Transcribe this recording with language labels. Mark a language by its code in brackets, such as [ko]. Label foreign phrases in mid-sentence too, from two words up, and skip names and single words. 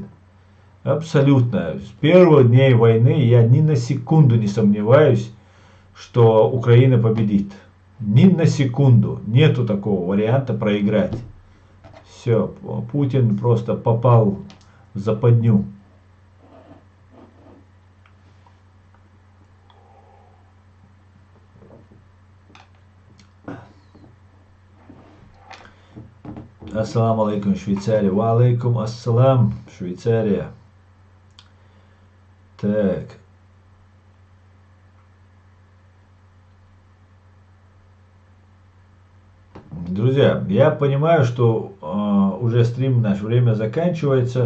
[ru] Абсолютно. С первых дней войны я ни на секунду не сомневаюсь, что Украина победит. Ни на секунду. Нету такого варианта проиграть. Все, Путин просто попал в западню. [ar] السلام عليكم, Швейцария. وعليكم السلام, [ru] Швейцария. Так. Друзья, я понимаю, что уже стрим, наше время заканчивается.